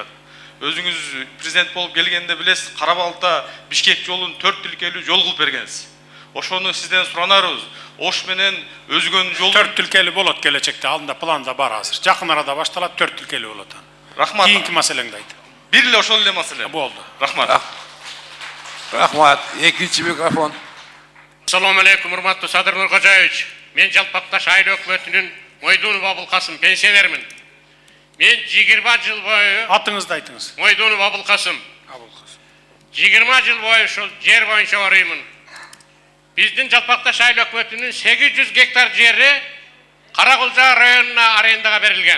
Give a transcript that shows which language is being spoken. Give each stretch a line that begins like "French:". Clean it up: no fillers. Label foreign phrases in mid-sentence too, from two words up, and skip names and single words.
Kyrgyz: Өзүңүз президент болуп келгенде билесиз, Карабалта Бишкек жолун 4 тилкелүү жол кылып бергенсиз. Ошону сизден суранарыбыз. Ош менен Өзгөн жолу 4 тилкелүү болот келечекте, алдында планда бар азыр. Жакын арада башталат, 4 тилкелүү болот. Рахмат. Кийинки маселеңди айт. Бир эле ошол эле маселе. Болду. Рахмат. Рахмат. Экинчи микрофон.
Uzbek: Assalomu alaykum, hurmatli Sadir Nurkojayevich.
Kyrgyz: Men Жалпакташ айыл өкмөтүнүн Мойдунов Абылкасым пенсионермин. Мен 20 жыл бою Атыңызды айтыңыз. Мойдунов Абылкасым. 20 жыл бою ушул жер боюнча арыймын. Биздин Жалпакташ айыл өкмөтүнүн 800 гектар жери Каракулжа районуна арендага берилген.